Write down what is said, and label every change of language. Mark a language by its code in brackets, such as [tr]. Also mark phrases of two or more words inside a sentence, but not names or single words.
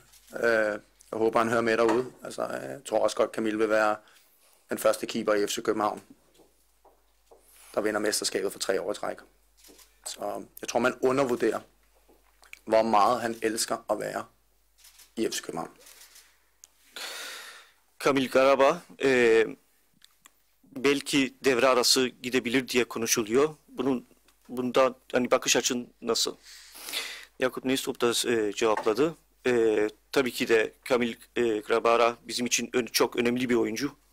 [da] jeg håber, han hører med derude. Altså, jeg tror også godt, Kamil vil være den første keeper i FC København, der vinder mesterskabet for 3 år i træk. Så jeg tror, man undervurderer, hvor meget han elsker at være i FC København. [tr] Kamil Garaba belki devre arası gidebilir diye konuşuluyor. Bunda hani bakış açın nasıl? Yakup Neystrup da cevapladı. Tabii ki de Kamil Grabara bizim için çok önemli bir oyuncu.